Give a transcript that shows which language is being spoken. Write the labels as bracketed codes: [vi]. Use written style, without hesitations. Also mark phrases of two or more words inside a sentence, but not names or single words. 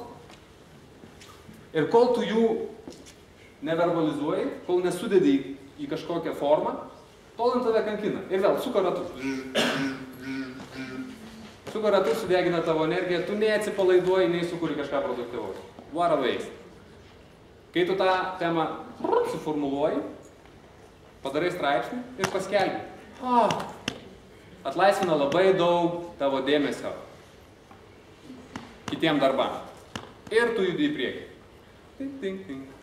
[lt] Ir kol tu jų neverbalizuoji, kol nesudedi į kažkokią formą, tol ant tave kankina. Ir vėl suka ratu. Suka ratu, sudegina tavo energiją, tu nei atsipalaiduoji, nei sukuri kažką produktyvaus. [en] What a waste. [lt] Kai tu tą temą suformuluoji, padarai straipsnį ir paskelbi. Atlaisvina labai daug tavo dėmesio kitiem darbam. Ir tu judi į priekį. Ting, ting, ting.